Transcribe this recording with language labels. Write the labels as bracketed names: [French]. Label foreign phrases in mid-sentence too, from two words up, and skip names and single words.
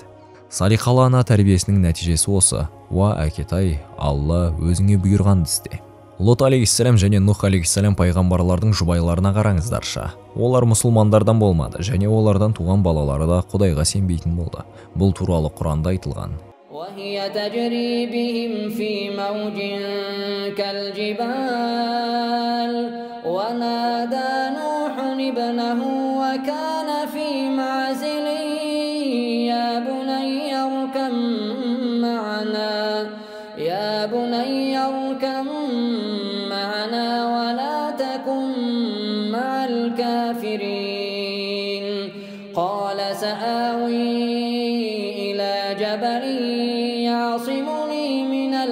[Kazakh] Салихалы ана тәрбиесінің нәтижесі осы: уа әкетай, Алла өзіңе бұйырғанды істе. Лот алейхиссалам және Нух алейхиссалам пайғамбарлардың жұбайларына қараңыздарша. Олар мұсылмандардан болмады және олардан туған балалары да Құдайға сенбейтін болды. Бұл туралы Құранда айтылған. [Arabic] وهي تجري بهم في موج كالجبال ونادى نوح ابنه وكان في معزل يا بني اركب معنا ولا تكن مع الكافرين قال سآوي إلى جبل يعصمني من